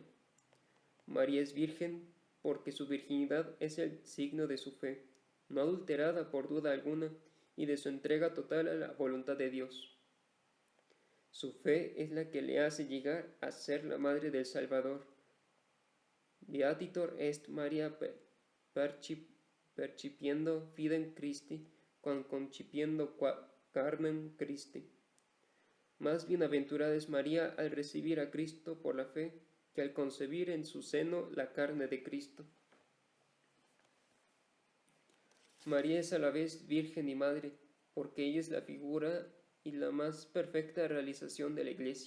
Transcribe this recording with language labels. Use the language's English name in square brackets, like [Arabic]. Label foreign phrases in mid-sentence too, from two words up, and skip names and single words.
[Spanish] María es virgen porque su virginidad es el signo de su fe, no adulterada por duda alguna, y de su entrega total a la voluntad de Dios. Su fe es la que le hace llegar a ser la madre del Salvador. [Latin] Beatitor est Maria percipiendo fidem Christi, quam concipiendo carnem Christi. [Spanish] Más bienaventurada es María al recibir a Cristo por la fe, que al concebir en su seno la carne de Cristo. María es a la vez virgen y madre, porque ella es la figura y la más perfecta realización de la Iglesia.